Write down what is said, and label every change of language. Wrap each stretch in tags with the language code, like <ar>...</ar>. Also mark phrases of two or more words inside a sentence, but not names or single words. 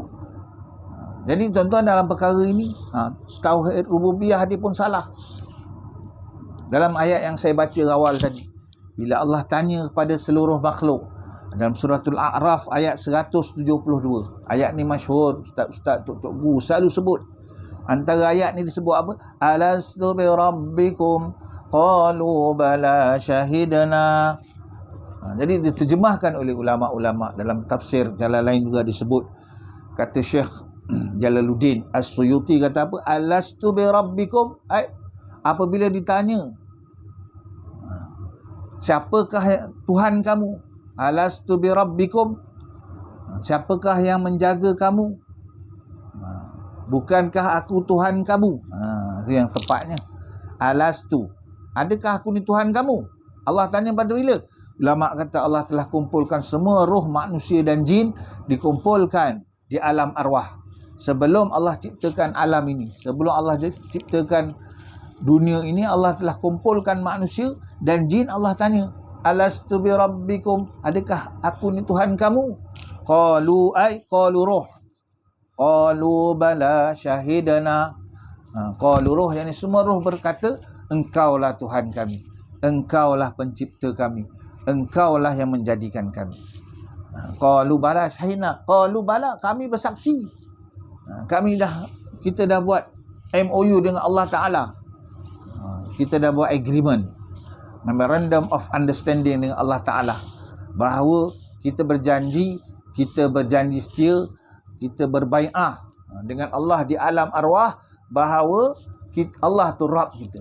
<ms>Jadi tuan-tuan, dalam perkara ini, tauhid rububiyah dia pun salah. Dalam ayat yang saya baca awal tadi, bila Allah tanya kepada seluruh makhluk, dalam suratul A'raf ayat 172. Ayat ni masyhur, ustaz-ustaz, tok guru selalu sebut. Antara ayat ni disebut apa?</ms> <ar>Alastu bi rabbikum qalu bala syahidna.</ar> <ms>Jadi diterjemahkan oleh ulama-ulama dalam tafsir Jalalain juga disebut. Kata Syekh Jalaluddin As-Suyuti kata apa?</ms> <ar>Alastu bi rabbikum,</ar> <ms>apabila ditanya siapakah Tuhan kamu?</ms> <ar>Alastu bi rabbikum,</ar> <ms>siapakah yang menjaga kamu? Bukankah aku Tuhan kamu? Itu yang tepatnya. Alastu, adakah aku ni Tuhan kamu? Allah tanya pada bila? Ulama kata Allah telah kumpulkan semua roh manusia dan jin, dikumpulkan di alam arwah. Sebelum Allah ciptakan alam ini, sebelum Allah ciptakan dunia ini Allah telah kumpulkan manusia dan jin. Allah tanya,</ms> <ar>alastu bi rabbikum,</ar> <ms>adakah aku ni Tuhan kamu?</ms> <ar>Qalu ruh. Qalu bala syahidana. Qalu ruh,</ar> <ms>yang semua roh berkata, engkaulah Tuhan kami, engkaulah pencipta kami, engkaulah yang menjadikan kami.</ms> <ar>Qalu bala syahidana. Qalu bala,</ar> <ms>kami bersaksi. Kita dah buat MOU dengan Allah Ta'ala. Kita dah buat agreement,</ms> <en>Memorandum of Understanding</en> <ms>dengan Allah Ta'ala, bahawa kita berjanji setia, kita berbai'ah dengan Allah di alam arwah, bahawa Allah tu Rabb kita.</ms>